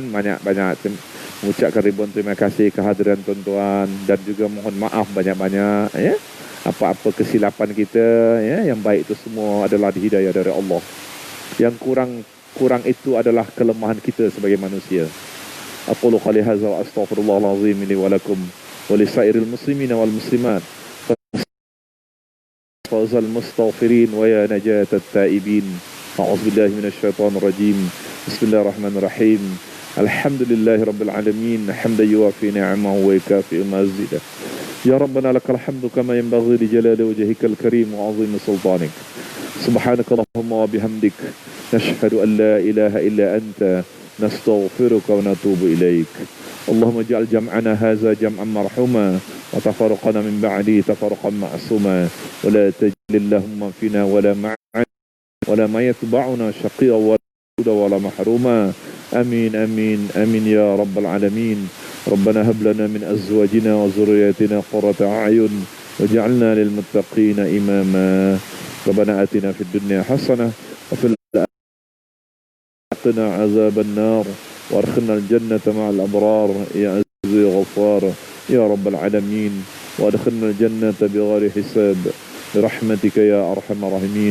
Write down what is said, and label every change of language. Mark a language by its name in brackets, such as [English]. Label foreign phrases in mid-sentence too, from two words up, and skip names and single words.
[Malay] Banyak-banyak mengucapkan ribuan terima kasih kehadiran tuan-tuan, dan juga mohon maaf banyak-banyak apa-apa kesilapan kita yang baik itu semua adalah hidayah dari Allah. Yang kurang itu adalah kelemahan kita sebagai manusia. [Arabic] أقول قولي هذا وأستغفر الله العظيم لي ولكم ولسائر المسلمين والمسلمات فوز المستغفرين ويا نجاة التائبين. أعوذ بالله من الشيطان الرجيم. بسم الله الرحمن الرحيم. الحمد لله رب العالمين، حمدا يوافي نعمه ويكافئ مزيده. يا ربنا لك الحمد كما ينبغي لجلال وجهك الكريم وعظيم سلطانك. سبحانك اللهم وبحمدك، نشهد أن لا إله إلا أنت، نستغفرك ونتوب إليك. اللهم اجعل جمعنا هذا جمعا مرحوما وتفرقنا من بعد تفرقا معصوما ولا تجعل اللهم فينا ولا يتبعنا شقيا ولا محروما. آمين آمين آمين يا رب العالمين. ربنا هب لنا من أزواجنا وذرياتنا قرة أعين واجعلنا للمتقين إماما. ربنا آتنا في الدنيا حسنة وفي الآخرة قنا عذاب النار وارخلنا الجنة مع الأبرار يا عزيز يا غفار يا رب العالمين، وادخلنا الجنة بغير حساب برحمتك يا أرحم الراحمين.